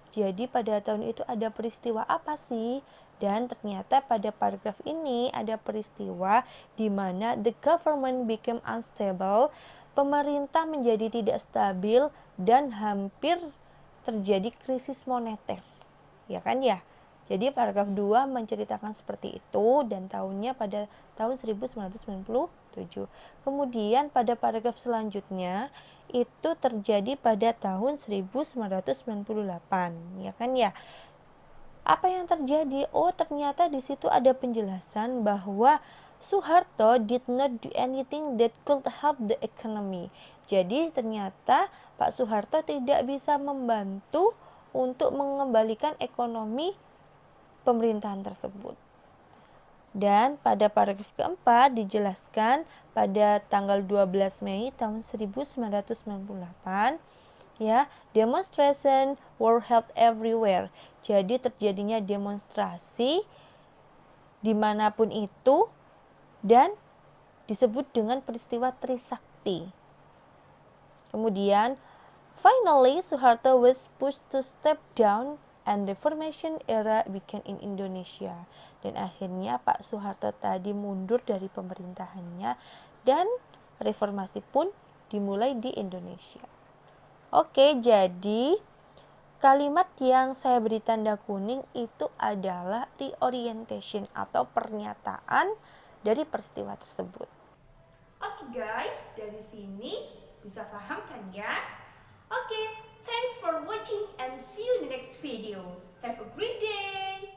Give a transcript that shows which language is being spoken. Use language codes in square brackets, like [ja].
[id] Jadi pada tahun itu ada peristiwa apa sih? Dan ternyata pada paragraf ini ada peristiwa di mana [en] the government became unstable, [id] pemerintah menjadi tidak stabil dan hampir terjadi krisis moneter. Ya kan ya? Jadi paragraf 2 menceritakan seperti itu dan tahunnya pada tahun 1997. Kemudian pada paragraf selanjutnya itu terjadi pada tahun 1998, ya kan ya. Apa yang terjadi? Oh, ternyata di situ ada penjelasan bahwa [en] Soeharto did not do anything that could help the economy. [id] Jadi ternyata Pak Soeharto tidak bisa membantu untuk mengembalikan ekonomi pemerintahan tersebut. Dan pada paragraf keempat dijelaskan pada tanggal 12 Mei tahun 1998 ya, [en] demonstration were held everywhere. [id] Jadi terjadinya demonstrasi dimanapun itu dan disebut dengan peristiwa Trisakti. Kemudian [en] finally Soeharto was pushed to step down and reformation era began in Indonesia. [id] Dan akhirnya Pak Soeharto tadi mundur dari pemerintahannya dan reformasi pun dimulai di Indonesia. Oke, jadi kalimat yang saya beri tanda kuning itu adalah reorientation atau pernyataan dari peristiwa tersebut. Oke guys, dari sini bisa paham kan ya? [en] Oke, thanks for watching and see you in the next video. Have a great day!